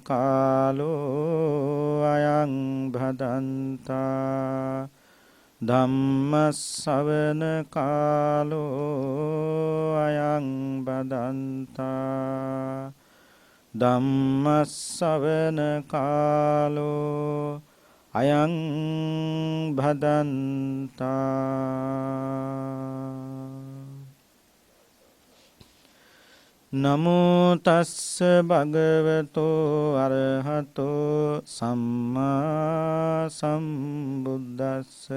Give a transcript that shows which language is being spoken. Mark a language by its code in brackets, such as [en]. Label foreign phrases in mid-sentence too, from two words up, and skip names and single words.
[pi] කාලෝ අයං භදන්තා ධම්මස්සවන කාලෝ අයං බදන්තා ධම්මස්සවන කාලෝ අයං භදන්තා. නමෝ තස්ස භගවතෝ අරහතෝ සම්මා සම්බුද්දස්ස